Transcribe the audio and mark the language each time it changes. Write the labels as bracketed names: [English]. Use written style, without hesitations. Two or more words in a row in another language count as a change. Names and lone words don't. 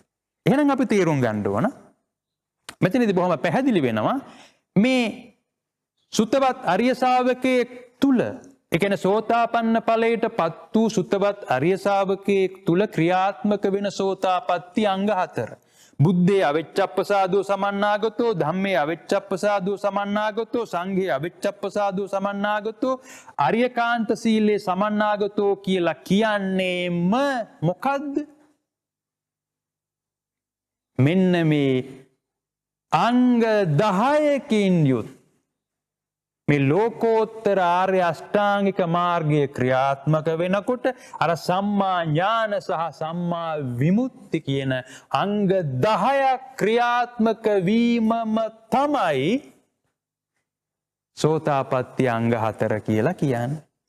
[Sinhala] එහෙනම් අපි තේරුම් ගන්න ඕන මෙතනදී බොහොම පැහැදිලි වෙනවා මේ සුතවත් අරිය ශාවකයෙක් තුල, ඒ කියන්නේ සෝතාපන්න ඵලයටපත් වූ සුතවත් අරිය ශාවකයෙක් තුල ක්‍රියාත්මක වෙන සෝතාපට්ටි අංග 4. [Pali] බුද්ධේ අවිච්ඡප්පසාදෝ සමන්නාගතෝ, ධම්මේ අවිච්ඡප්පසාදෝ සමන්නාගතෝ, සංඝේ අවිච්ඡප්පසාදෝ සමන්නාගතෝ, අරියකාන්ත සීලේ සමන්නාගතෝ [Sinhala] කියලා කියන්නේම මොකද්ද? මෙන්න මේ අංග 10කින් යුත් මේ ලෝකෝත්තර ආර්ය අෂ්ටාංගික මාර්ගයේ ක්‍රියාත්මක වෙනකොට අර සම්මා ඥාන සහ සම්මා විමුක්ති කියන අංග 10ක් ක්‍රියාත්මක වීමම තමයි සෝතාපට්ටි අංග 4 කියලා කියන්නේ.